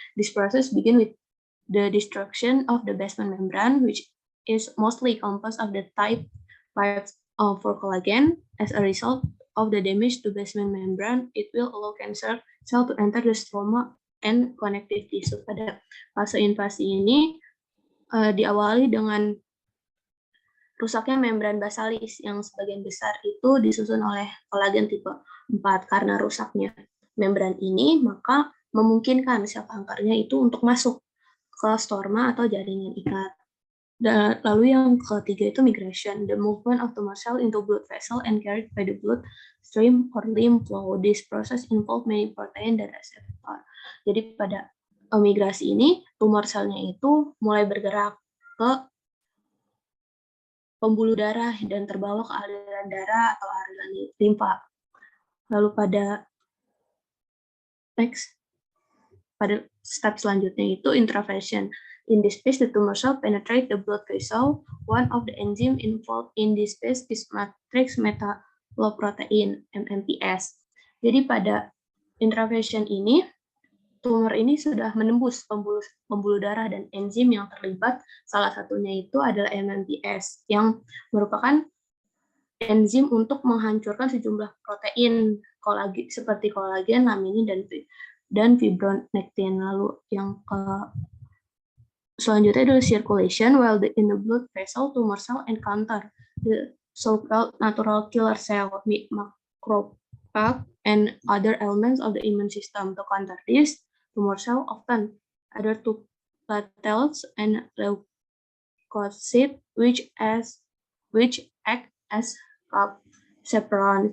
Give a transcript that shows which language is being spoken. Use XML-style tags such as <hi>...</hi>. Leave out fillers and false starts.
<en>This process begin with the destruction of the basement membrane, which is mostly composed of the type 5 for collagen. As a result of the damage to basement membrane, it will allow cancer cell to enter the stroma and connective tissue.</en> <id>Pada fase invasi ini diawali dengan rusaknya membran basalis yang sebagian besar itu disusun oleh kolagen tipe 4. Karena rusaknya membran ini, maka memungkinkan sel kankernya itu untuk masuk ke stroma atau jaringan ikat. Dan lalu yang ketiga itu</id> <en>migration, the movement of tumor cell into blood vessel and carried by the blood stream or lymph flow. This process involve many protein</en> <id>dan reseptor. Jadi pada migrasi ini, tumor selnya itu mulai bergerak ke pembuluh darah dan terbawa ke aliran darah atau aliran limfa. Lalu pada step selanjutnya itu intravasation.</id> <en>In this phase, the tumor cell penetrate the blood vessel. One of the enzyme involved in this phase is matrix metalloprotein (MMPs).</en> <id>Jadi pada intravasation ini, tumor ini sudah menembus pembuluh darah, dan enzim yang terlibat salah satunya itu adalah MMPs yang merupakan enzim untuk menghancurkan sejumlah protein seperti kolagen, laminin, dan fibronectin. Lalu yang selanjutnya adalah circulation.</id> <en>While in the blood vessel, tumor cell encounter the so-called natural killer cell, macrophage, and other elements of the immune system. To counter this, tumor cell often adhere to platelets and leukocytes, which act as chaperone.</en>